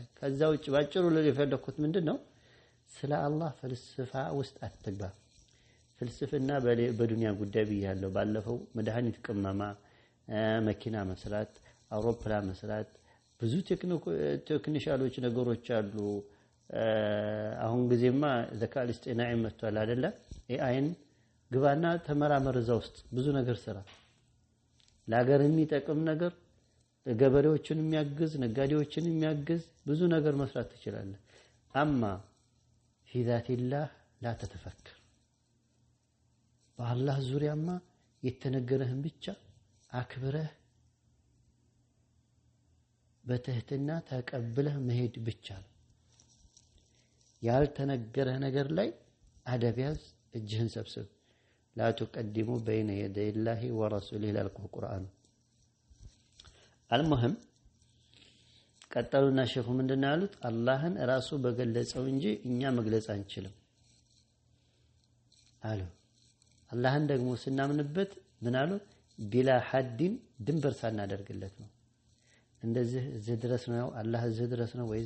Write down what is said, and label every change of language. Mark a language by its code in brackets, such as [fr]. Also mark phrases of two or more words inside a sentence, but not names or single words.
[am] ከዛ ውጭ ባጭሩ ለፈለኩት ምንድነው ስለ አላህ ፍልስፍና ውስጥ አትግባ ፍልስፍና በዱንያ ጉዳይ ብያለሁ ባለፈው መድኃኒት ቅመማ መኪና መስራት አውሮፕላን መስራት ብዙ ቴክኒሻሎች ነገሮች አሉ አሁን ጊዜማ [ar] الذكاء الاصطناعي [am] መጥቷል አይደለ ኤአይን ግባና ተመራመር እዛ ውስጥ ብዙ ነገር ስራ ለሀገር የሚጠቅም ነገር ገበሬዎችን የሚያግዝ ነጋዴዎችን የሚያግዝ ብዙ ነገር መስራት ትችላለህ አማ [ar] في ذات الله لا تتفكر بالله [am] ዙሪያማ የተነገረህን ብቻ አክብረህ በትህትና ተቀብለህ መሄድ ብቻ ነው ያልተነገረህ ነገር ላይ አደብ ያዝ እጅህን ሰብስብ [ar] لا تقدموا بين يدي الله ورسوله القرآن [am] المهم ቀጠሉና ሼኹ ምንድነው ያሉት አላህን ራሱ በገለጸው እንጂ እኛ መግለጽ አንችልም አሉ አላህን ደግሞ ስናምንበት ምን አሉ ቢላ ሐዲን ድንበር ሳናደርግለት ነው እንደዚህ እዚህ ድረስ ነው አላህ እዚህ ድረስ ነው ወይ እዛ